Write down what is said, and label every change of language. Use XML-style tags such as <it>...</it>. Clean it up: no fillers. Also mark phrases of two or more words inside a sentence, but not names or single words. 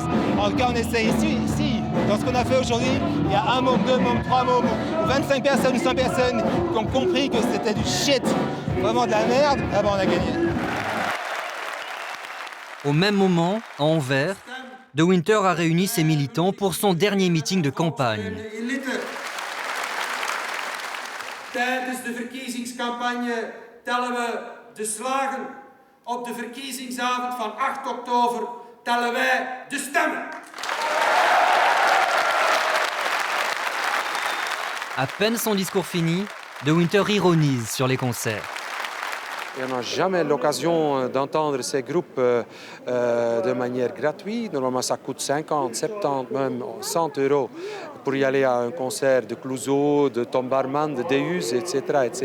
<fr>En tout cas, on essaie ici, dans ce qu'on a fait aujourd'hui, il y a 1 môme, 2 mômes, 3 mômes, ou 25 personnes ou 100 personnes qui ont compris que c'était du shit, vraiment de la merde, ah ben on a gagné. Au même moment, à Anvers, De Winter a réuni ses militants pour son dernier meeting de campagne.</fr> <nl>Tijdens de verkiezingscampagne tellen we de slagen. Op de verkiezingsavond van 8 oktober tellen wij de stemmen.</nl> <fr>À peine son discours fini, De Winter ironise sur les concerts. On n'a jamais l'occasion d'entendre ces groupes de manière gratuite. Normalement, ça coûte 50, 70, même 100 euros pour y aller à un concert de Clouseau, de Tom Barman, de Deus, etc., etc.</fr>